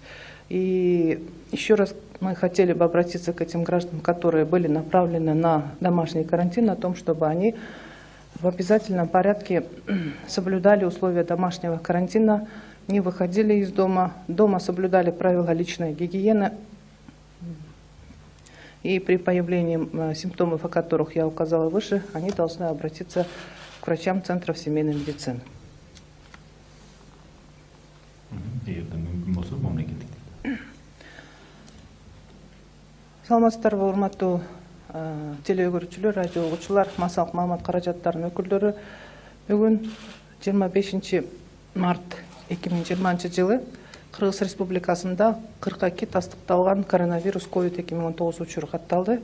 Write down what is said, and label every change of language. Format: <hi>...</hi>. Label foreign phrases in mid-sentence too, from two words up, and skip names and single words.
<ru>И еще раз мы хотели бы обратиться к этим гражданам, которые были направлены на домашний карантин, о том, чтобы они в обязательном порядке соблюдали условия домашнего карантина, не выходили из дома, дома соблюдали правила личной гигиены. И при появлении симптомов, о которых я указала выше, они должны обратиться к врачам центров семейной медицины.</ru> <ky>Саламатсыздарбы, урматтуу телегөрүүчүлөр, радио угуучулар, массалык маалымат каражаттарынын өкүлдөрү. Бүгүн 25 март 2020 жылы Кыргыз Республикасында 42 тастыкталган коронавирус COVID-2019 учуру катталды.</ky>